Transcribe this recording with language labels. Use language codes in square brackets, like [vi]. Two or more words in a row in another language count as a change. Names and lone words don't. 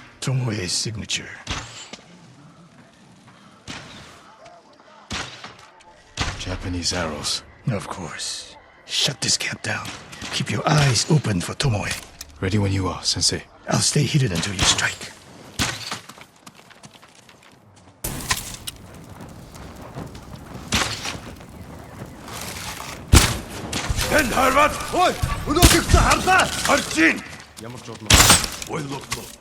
[en] Tomoe's signature. Japanese arrows. Of course. Shut this camp down. Keep your eyes open for Tomoe. Ready when you are, Sensei. I'll stay hidden until you strike. Хэн харваад ой өнөөгөө харлаа харж гин ямар ч бодлоо ойлголоо